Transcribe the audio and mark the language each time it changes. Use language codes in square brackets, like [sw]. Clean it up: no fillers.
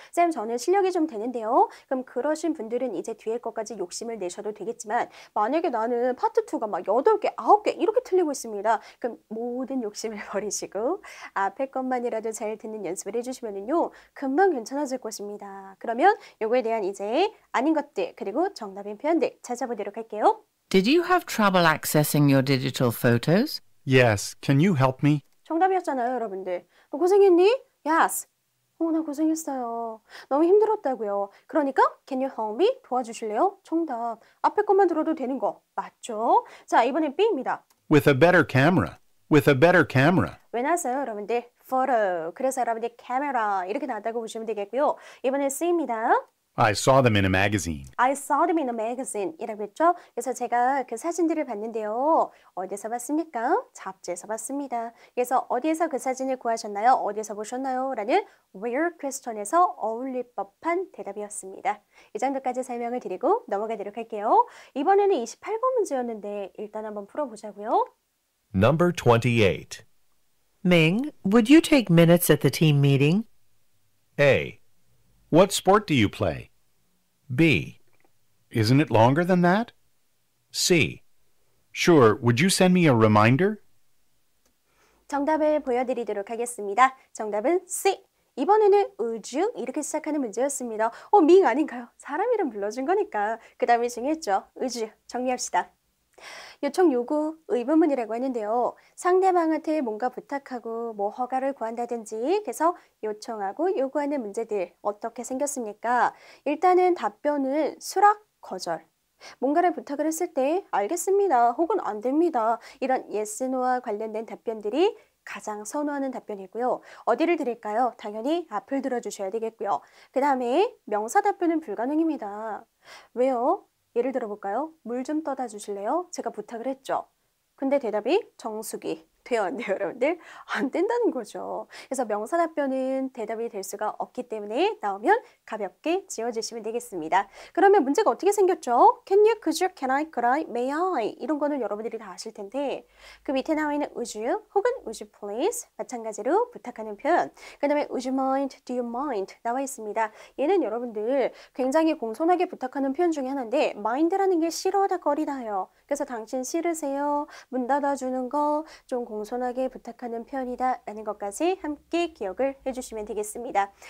[ko] 쌤, 저는 실력이 좀 되는데요. 그럼 그러신 분들은 이제 뒤에 것까지 욕심을 내셔도 되겠지만 만약에 나는 파트 2가 막 8개, 9개 이렇게 틀리고 있습니다. 그럼 모든 욕심을 버리시고 앞에 것만이라도 잘 듣는 연습을 해주시면요. 금방 괜찮아질 것입니다. 그러면 요거에 대한 이제 아닌 것들 그리고 정답인 표현들 찾아보도록 할게요. [en] Did you have trouble accessing your digital photos? Yes, can you help me? [ko] 정답이었잖아요, 여러분들. 너 고생했니? Yes. 나 고생했어요. 너무 힘들었다고요. [en] 그러니까 can you help me? [ko] 도와주실래요? 정답. 앞에 것만 들어도 되는 거 맞죠? 자, 이번엔 B입니다. [en] With a better camera. With a better camera. [ko] 왜 나왔어요, 여러분들? photo. 그래서 여러분들 camera 이렇게 나왔다고 보시면 되겠고요. 이번엔 C입니다. [en] I saw them in a magazine. I saw them in a magazine [ko] 이라고 했죠. 그래서 제가 그 사진들을 봤는데요. 어디서 봤습니까? 잡지에서 봤습니다. 그래서 어디에서 그 사진을 구하셨나요? 어디서 보셨나요? 라는 where question에서 어울릴 법한 대답이었습니다. 이 정도까지 설명을 드리고 넘어가도록 할게요. 이번에는 28번 문제였는데 일단 한번 풀어보자고요. [en] Number 28. Ming, would you take minutes at the team meeting? A, What sport do you play? B, Isn't it longer than that? C. Sure, would you send me a reminder? [ko] 정답을 보여드리도록 하겠습니다. 정답은 C. 이번에는 우주 이렇게 시작하는 문제였습니다. 밍 아닌가요? 사람 이름 불러준 거니까. 그 다음에 중요했죠. 우주 정리합시다. 요청 요구 의문문이라고 하는데요. 상대방한테 뭔가 부탁하고 뭐 허가를 구한다든지 그래서 요청하고 요구하는 문제들 어떻게 생겼습니까? 일단은 답변은 수락 거절. 뭔가를 부탁을 했을 때 알겠습니다. 혹은 안 됩니다. 이런 yes, no와 관련된 답변들이 가장 선호하는 답변이고요. 어디를 드릴까요? 당연히 앞을 들어주셔야 되겠고요. 그 다음에 명사 답변은 불가능입니다. 왜요? 예를 들어볼까요? 물 좀 떠다 주실래요? 제가 부탁을 했죠. 근데 대답이 정수기. 돼요, 안 돼요, 여러분들? 안 된다는 거죠. 그래서 명사 답변은 대답이 될 수가 없기 때문에 나오면 가볍게 지워주시면 되겠습니다. 그러면 문제가 어떻게 생겼죠? [en] Can you, could you, can I, could I, may I? [ko] 이런 거는 여러분들이 다 아실 텐데 그 밑에 나와 있는 would you 혹은 [en] would you please [ko] 마찬가지로 부탁하는 표현 그 다음에 [en] would you mind, do you mind [ko] 나와 있습니다. 얘는 여러분들 굉장히 공손하게 부탁하는 표현 중에 하나인데 mind라는 게 싫어하다 거리다예요. 그래서 당신 싫으세요? 문 닫아주는 거 좀 공손하게 부탁하는 표현이다 라는 것까지 함께 기억을 해주시면 되겠습니다.